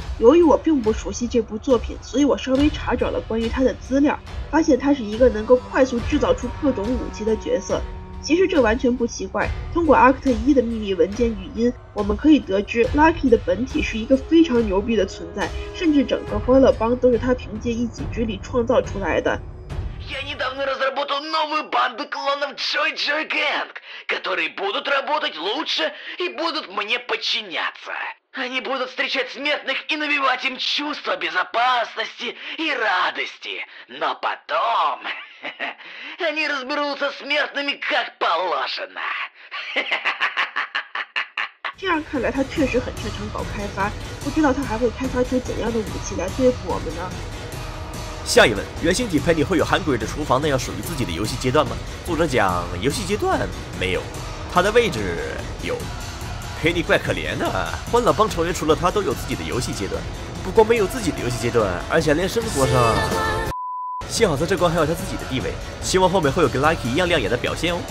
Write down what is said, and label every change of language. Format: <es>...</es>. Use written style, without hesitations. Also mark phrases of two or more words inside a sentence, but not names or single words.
<zh>由于我并不熟悉这部作品，所以我稍微查找了关于他的资料，发现他是一个能够快速制造出各种武器的角色。其实这完全不奇怪，通过 ACT 1的秘密文件语音，我们可以得知 Lucky 的本体是一个非常牛逼的存在，甚至整个欢乐帮都是他凭借一己之力创造出来的。</zh> <ru>Я недавно разработал новую банду клонов Joy Joy Gang, которые будут работать лучше и будут мне подчиняться. Они будут встречать смертных и навевать им чувство безопасности и радости. Но потом они разберутся с смертными как положено.</ru> <zh>这样看来，他确实很擅长搞开发，不知道他还会开发出怎样的武器来对付我们呢？下一问，原型体 Penny 会有 Hungry 的厨房那样属于自己的游戏阶段吗？作者讲游戏阶段没有，他的位置有。Penny 怪可怜的，欢乐帮成员除了他都有自己的游戏阶段，不光没有自己的游戏阶段，而且连生活上……幸好在这关还有他自己的地位，希望后面会有跟 Lucky 一样亮眼的表现哦。</zh>